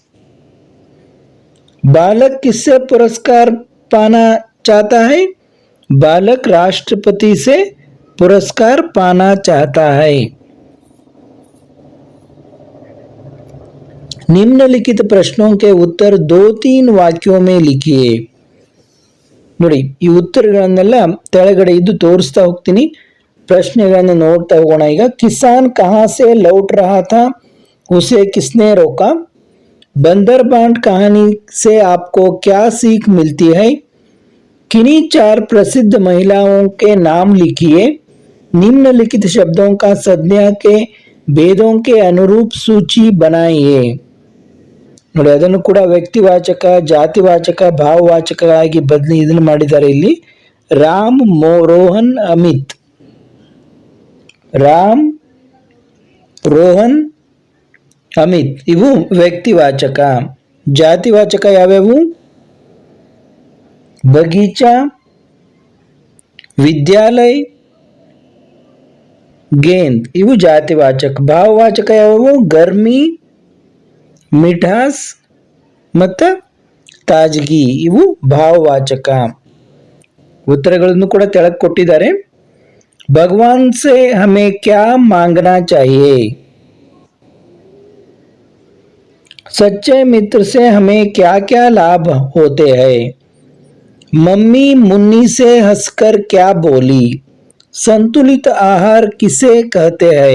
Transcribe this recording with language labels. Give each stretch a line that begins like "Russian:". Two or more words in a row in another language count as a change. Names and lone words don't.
Hindi: बालक किससे पुरस्कार पाना चाहता है? बालक राष्ट्रपति से पुरस्कार पाना चाहता है. निम्नलिखित प्रश्नों के उत्तर 2-3 वाक्यों में लिखिए.
Kannada: ನೋಡಿ, ಈ ಉತ್ತರಗಳನ್ನೆಲ್ಲ ತೆಳಗಡೆ ಇದ್ದು ತೋರಿಸ್ತಾ ಹೋಗ್ತೀನಿ. ಪ್ರಶ್ನೆಗಳನ್ನು ನೋಡ್ತಾ ಹೋಗೋಣ.
Hindi: ಈಗ किसान कहाँ से लौट रहा था? उसे किसने रोका? बंदरबांट कहानी से आपको क्या सीख मिलती है? किन्हीं 4 प्रसिद्ध महिलाओं के नाम लिखिए. निम्नलिखित शब्दों का संज्ञा के भेदों के अनुरूप सूची बनाइए.
Kannada: ನೋಡಿ ಅದನ್ನು ಕೂಡ ವ್ಯಕ್ತಿವಾಚಕ, ಜಾತಿವಾಚಕ, ಭಾವವಾಚಕವಾಗಿ ಇದನ್ನು ಮಾಡಿದ್ದಾರೆ ಇಲ್ಲಿ. ರಾಮ್, ರೋಹನ್, ಅಮಿತ್. ರಾಮ್, ರೋಹನ್, ಅಮಿತ್ ಇವು ವ್ಯಕ್ತಿವಾಚಕ. ಜಾತಿವಾಚಕ ಯಾವ್ಯಾವು?
Hindi: बगीचा, विद्यालय, गेंद
Kannada: ಇವು ಜಾತಿವಾಚಕ. ಭಾವವಾಚಕ ಯಾವುವು?
Hindi: गर्मी, मिठास
Kannada: ಮತ್ತು ತಾಜಗಿ ಇವು ಭಾವವಾಚಕ. ಉತ್ತರಗಳನ್ನು ಕೂಡ ತೆಳಗೆ ಕೊಟ್ಟಿದ್ದಾರೆ.
Hindi: ಭಗವಾನ್ से हमें क्या मांगना चाहिए? सच्चे मित्र से हमें क्या क्या लाभ होते हैं? मम्मी मुन्नी से हंसकर क्या बोली? संतुलित आहार किसे कहते हैं?